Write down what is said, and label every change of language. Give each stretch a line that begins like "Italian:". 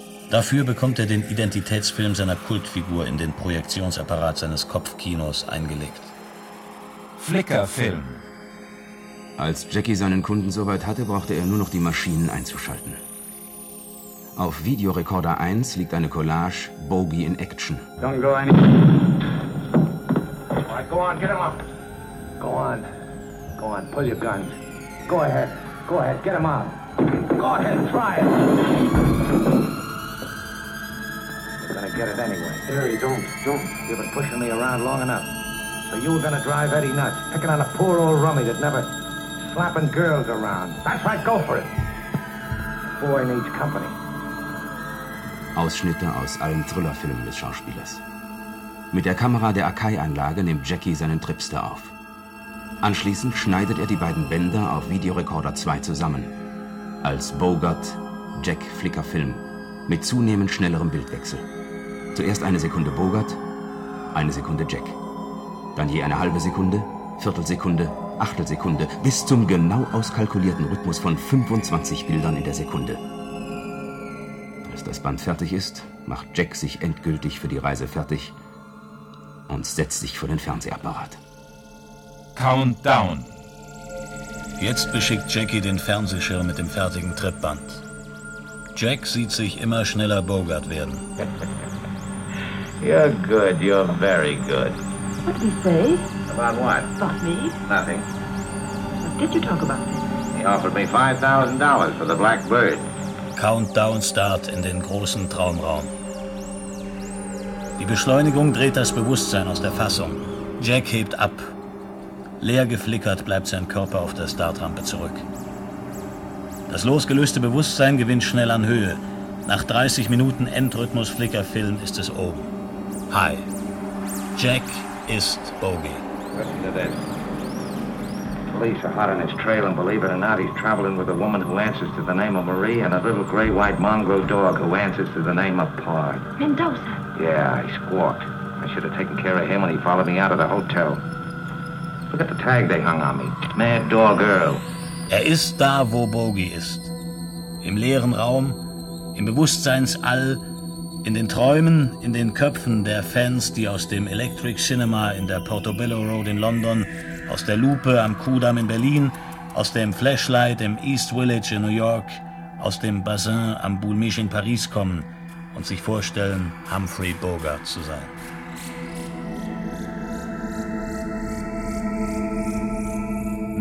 German: Dafür bekommt er den Identitätsfilm seiner Kultfigur in den Projektionsapparat seines Kopfkinos eingelegt. Flickerfilm. Als Jackie seinen Kunden soweit hatte, brauchte er nur noch die Maschinen einzuschalten. Auf Videorekorder 1 liegt eine Collage Bogie in Action.
English: Don't go any... All right, go on, get him up. Go on. Go on, pull your gun. Go ahead, get him up. Go ahead, try it. Gonna get it anyway. Harry, don't. You've been pushing me around long enough. So you were gonna drive Eddie nuts, picking on a poor old rummy that never slapping girls around. That's right, go for it. Boy needs company.
German: Ausschnitte aus allen Thrillerfilmen des Schauspielers. Mit der Kamera der Akai-Anlage nimmt Jackie seinen Tripster auf. Anschließend schneidet er die beiden Bänder auf Videorekorder 2 zusammen. Als Bogart, Jack Flickerfilm. Mit zunehmend schnellerem Bildwechsel. Zuerst 1 Sekunde Bogart, 1 Sekunde Jack. Dann je 1/2 Sekunde, Viertelsekunde, Achtelsekunde, bis zum genau auskalkulierten Rhythmus von 25 Bildern in der Sekunde. Als das Band fertig ist, macht Jack sich endgültig für die Reise fertig und setzt sich vor den Fernsehapparat. Countdown. Jetzt beschickt Jackie den Fernsehschirm mit dem fertigen Tripband. Jack sieht sich immer schneller Bogart werden.
English: You're good, you're very good. What did he say? About what? About me? Nothing. What did you talk about then? He offered me $5,000 for the Black Bird.
German: Countdown start in den großen Traumraum. Die Beschleunigung dreht das Bewusstsein aus der Fassung. Jack hebt ab. Leer geflickert bleibt sein Körper auf der Startrampe zurück. Das losgelöste Bewusstsein gewinnt schnell an Höhe. Nach 30 Minuten Endrhythmus-Flickerfilm ist es oben. Hi. Jack ist Bogie.
English: Listen to this. Police are hot on his trail and believe it or not, he's traveling with a woman who answers to the name of Marie and a little gray-white mongrel dog who answers to the name of Pard. Mendoza. Yeah, he squawked. I should have taken care of him when he followed me out of the hotel. Look at the tag they hung on me. Mad dog girl.
German: Er ist da, wo Bogie ist. Im leeren Raum, im Bewusstseinsall, in den Träumen, in den Köpfen der Fans, die aus dem Electric Cinema in der Portobello Road in London, aus der Lupe am Kudamm in Berlin, aus dem Flashlight im East Village in New York, aus dem Bassin am Boulmich in Paris kommen und sich vorstellen, Humphrey Bogart zu sein.